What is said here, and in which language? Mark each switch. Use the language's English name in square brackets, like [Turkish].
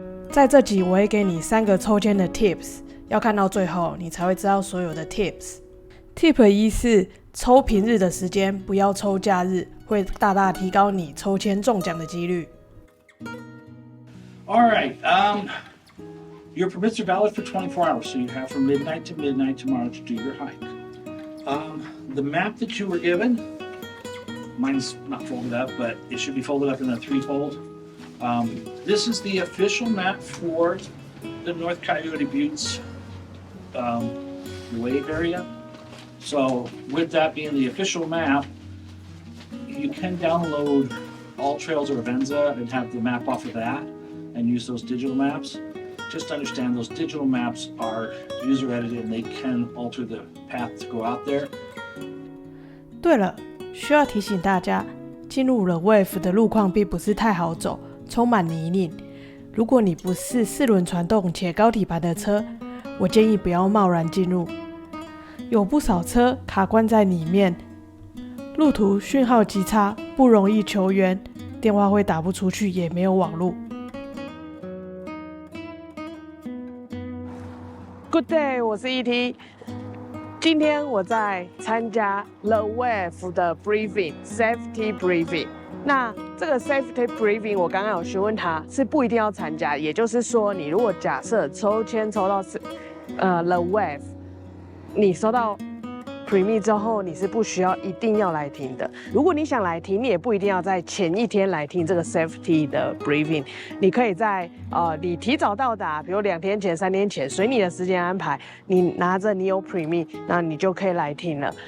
[Chinese] 在这集我会给你3个抽签的 tips， 要看到最后你才会知道所有的 tips。Tip 1是抽平日的时间，不要抽假日，会大大提高你抽签中奖的几率。 [English] All right. Your permits are valid for 24 hours, so you have from midnight to midnight tomorrow to do your hike. The map that you were given, mine's not folded up, but it should be folded up in a 3-fold. This is the official map for the North Coyote Buttes wave area. So with that being the official map, you can download All Trails or Avenza and have the map off of that and use those digital maps. Just understand those digital maps are user edited and they can alter the path to go out there. [Chinese] 对了，需要提醒大家，进入了 Wave 的路况并不是太好走，充满泥泞。如果你不是4轮传动且高底盘的车，我建议不要贸然进入。有不少车卡关在里面，路途讯号极差，不容易求援，电话会打不出去，也没有网路。 [English] Good day， [Chinese] 我是 ET。 今天我在参加 The Wave 的 Safety Briefing。那这个 Safety Briefing， 我刚刚有询问他，是不一定要参加。也就是说，你如果假设抽签抽到The Wave， 你收到 Pre-Meet 之后，你是不需要一定要来听的。如果你想来听，你也不一定要在前一天来听这个 Safety 的 Briefing， 你可以在你提早到达，比如2天前、3天前，随你的时间安排，你拿着你有 Pre-Meet， 那你就可以来听了。